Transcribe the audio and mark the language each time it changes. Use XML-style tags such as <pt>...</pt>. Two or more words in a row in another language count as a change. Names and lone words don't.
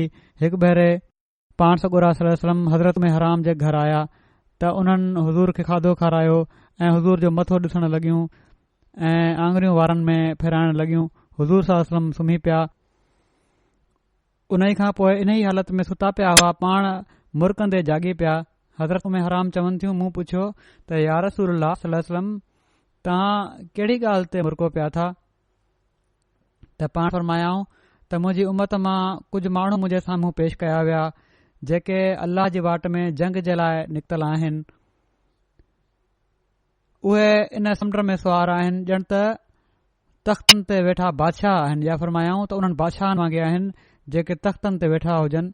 <sd>हिकु भेरे पाण सॻुरा सलम हज़रत उमे हराम जे घर आया त उन्हनि हज़ूर खे खाधो खारायो ऐं हज़ूर जो मथो ॾिसण लॻियूं ऐं आङुरियूं वारनि में फेराइण लॻियूं। हज़ूर सलम सुम्ही पिया। उन ई खां पोइ इन ई हालत में सुता पिया हुआ, पाण मुरकंदे जाॻी पिया। हज़रत उमे हराम चवनि थियूं, मूं पुछियो त</sd> <ar>يا رسول الله صلى الله عليه وسلم</ar> <sd>तव्हां कहिड़ी ॻाल्हि ते मुरको पिया था? त पाण फरमायाऊं त मुंहिंजी उमत मां कुझु माण्हू मुंहिंजे साम्हूं पेश कया विया जेके अल्लाह जी वाट में जंग जे लाइ निकितल आहिनि। उहे इन समुंड में सुवार आहिनि, ॼण त तख़्तनि ते वेठा बादशाह आहिनि, या फरमायाऊं त उन्हनि बादशाहनि वांगुरु आहिनि जेके तख़्तनि ते वेठा हुजनि।</sd>